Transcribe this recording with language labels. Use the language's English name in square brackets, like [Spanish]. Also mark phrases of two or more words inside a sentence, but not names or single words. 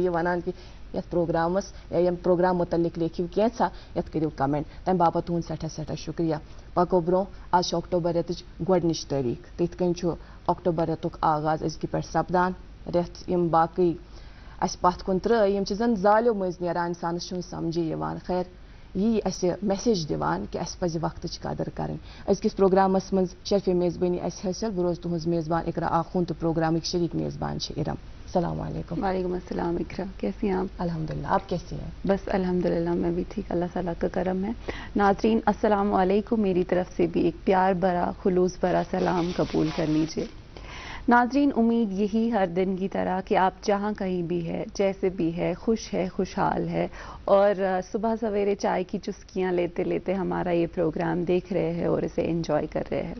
[Kashmiri] یہِ ونان کہِ یتھ پروگرامس یا ییٚمہِ پروگرام مُتعلق لیکھِو کینٛژھا یتھ کٔرِو کمنٹ تمہِ باپتھ تُہُنٛد سٮ۪ٹھاہ سٮ۪ٹھاہ شُکریہ پکو برونٛہہ آز چھِ اکٹوبر رٮ۪تٕچ گۄڈنِچ تٲریٖخ تِتھ کٔنۍ چھُ اکٹوبر رٮ۪تُک آغاز أزکہِ پٮ۪ٹھ سپدان رٮ۪تھ یِم باقٕے اسہِ پتھ کُن ترٛٲے یِم چھِ زن زالیو مٔنٛزۍ نیران انسانس چھُنہٕ سمجھے یِوان خیر یی اسہِ میسیج دِوان کہِ اسہِ پزِ وقتٕچ قدر کرٕنۍ أزکِس پروگرامس منٛز شرفِ میزبٲنی اسہِ حٲصِل بہٕ روزٕ تُہٕنٛز میزبان اقرا آخوٗن تہٕ پروگرامٕکۍ شریٖک میزبان چھِ ارم [Arabic] السلام علیکم وعلیکم السلام [Urdu] اقرا کیسی ہیں آپ؟ [Arabic] الحمد للہ [Urdu] آپ کیسی ہیں؟ بس [Arabic] الحمد للہ [Urdu] میں بھی ٹھیک اللہ تعالیٰ کا کرم ہے. ناظرین [Arabic] السلام علیکم [Urdu] میری طرف سے بھی ایک پیار بھرا خلوص بھرا سلام قبول کر لیجیے. ناظرین امید یہی ہر دن کی طرح کہ آپ جہاں کہیں بھی ہے جیسے بھی ہے خوشحال ہے اور صبح سویرے چائے کی چسکیاں لیتے لیتے ہمارا یہ پروگرام دیکھ رہے ہیں اور اسے انجوائے کر رہے ہیں.